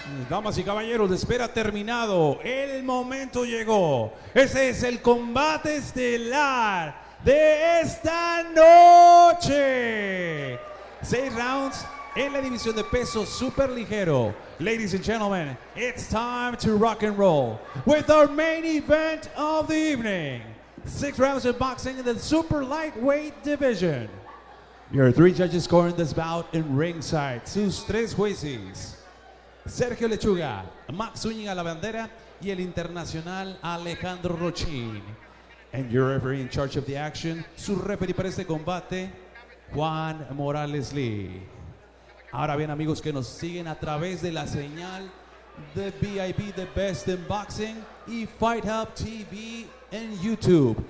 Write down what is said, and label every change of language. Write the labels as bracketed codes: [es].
[es] Damas y caballeros, de espera terminado. El momento llegó. Ese es el combate estelar de esta noche. 6 rounds en la división de peso super ligero. [en] Ladies and gentlemen, it's time to rock and roll with our main event of the evening. 6 rounds of boxing in the super lightweight division. Your 3 judges scoring this bout in ringside. [es] Sus 3 jueces: Sergio Lechuga, Max Zúñiga La Bandera y el internacional Alejandro Rochín. [en] And your referee in charge of the action, [es] su referee para este combate, [en] Juan Morales Lee. [es] Ahora bien, amigos que nos siguen a través de la señal de VIP, The Best in Boxing, y Fight Hub TV en YouTube.